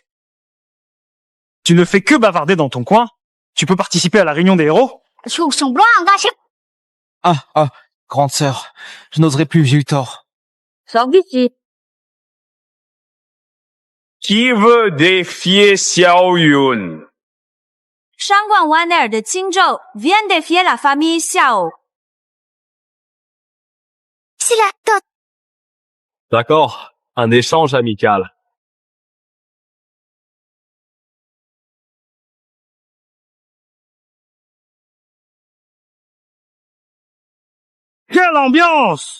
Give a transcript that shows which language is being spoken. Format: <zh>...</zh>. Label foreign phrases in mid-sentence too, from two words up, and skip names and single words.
<fr>Tu ne fais que bavarder dans ton coin. Tu peux participer à la réunion des héros? Ah, grande sœur, je n'oserai plus, j'ai eu tort. Sors d'ici. Qui veut défier Xiao Yun?</fr> <zh>上官湾内尔的青州</zh> <fr>vient défier la famille Xiao. C'est la dot. D'accord, un échange amical. Quelle ambiance!</fr>